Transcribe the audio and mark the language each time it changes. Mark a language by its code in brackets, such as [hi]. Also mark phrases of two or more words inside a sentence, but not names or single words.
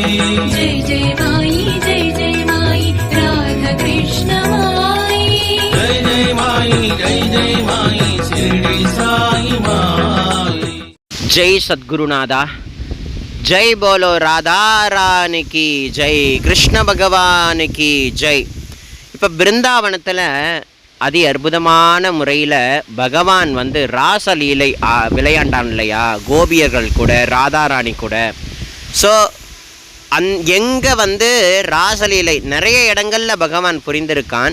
[hi] जय माई राधा कृष्ण माई जय माई शिरडी साई माई। जय सद्गुरुनाथा, जय बोलो राधा रानी की जय, कृष्ण भगवान की जय। [ta] இப்போ பிருந்தாவனத்தில் அதி அற்புதமான முறையில் பகவான் வந்து ராசலீலை விளையாண்டான் இல்லையா, கோபியர்கள் கூட ராதாராணி கூட. ஸோ எங்கே வந்து ராசலீலை நிறைய இடங்களில் பகவான் புரிந்திருக்கான்.